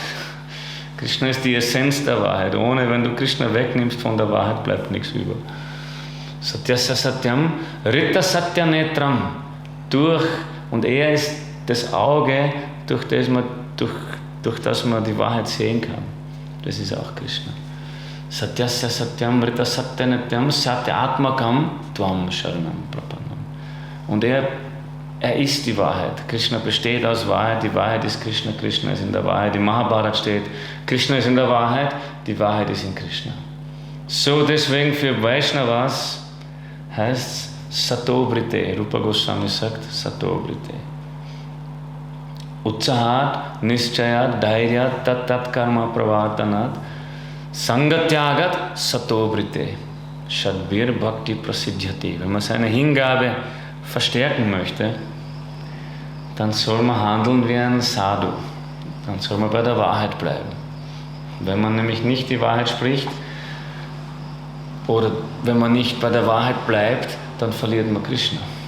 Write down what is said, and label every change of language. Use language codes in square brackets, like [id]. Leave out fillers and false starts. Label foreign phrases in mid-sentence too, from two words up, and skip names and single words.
[de] Krishna ist die Essenz der Wahrheit. Wenn du Krishna wegnimmst von der Wahrheit, bleibt nichts über. [sa] सत्यस्य सत्यम्, ऋत सत्य नेत्रम्, [de] und er ist das Auge, durch das man die Wahrheit sehen kann. Das ist auch Krishna. [sa] सत्यस्य सत्यम्, ऋत सत्य नेत्यम्, सत्यात्मकम् त्वम् शरणम् प्रपन्नम्. [de] Und er ist die Wahrheit. Krishna besteht aus Wahrheit. Die Wahrheit ist Krishna. Krishna ist in der Wahrheit. Im Mahabharat steht, Krishna ist in der Wahrheit. Die Wahrheit ist in Krishna. So deswegen für Vaishnavas heißt es Satobrite. Rupa Goswami sagt Satobrite. [sa] उत्साहात्, निश्चयात्, धैर्यात्, तत् कर्म प्रवर्तनात्, सङ्गत्यागात्, सतोवृत्ते, षड्भिर् भक्ति प्रसिद्ध्यति. [de] Wenn man seine Hingabe verstärken möchte, dann soll man handeln wie ein Sadhu. Dann soll man bei der Wahrheit bleiben. Wenn man nämlich nicht die Wahrheit spricht oder wenn man nicht bei der Wahrheit bleibt, dann verliert man Krishna.